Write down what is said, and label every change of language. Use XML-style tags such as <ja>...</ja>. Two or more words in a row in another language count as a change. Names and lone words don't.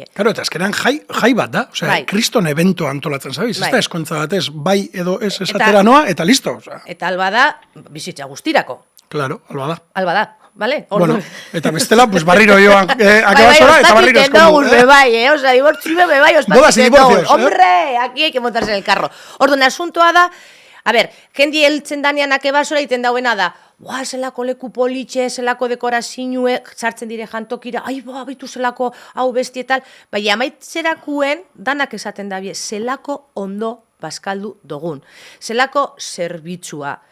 <eu>Claro, eta azkenan jai bat da, osea, kriston evento antolatzen zabiz, ez da eskontza bat ez, bai edo ez esatera noa, eta listo. Eta alba da, bizitza guztirako. Claro, alba da. Alba da, vale? Bueno, eta bestela, pues barriro joan akabasora, eta barriro eskondu. Osea, dibortzime be bai, ospatik dugu.</eu> <es>Hombre, aquí hay que montarse en el carro.</es> <eu>Orduan, asuntoa da, a ber, jendi heltzen danean akabasora iten dauena da, zelako leku politxe, zelako dekorazioe, sartzen dire jantokira, baitu zelako hau besti etal, amaitzerakuen danak esaten dabie, zelako ondo bazkaldu dugun, zelako zerbitzua,</eu>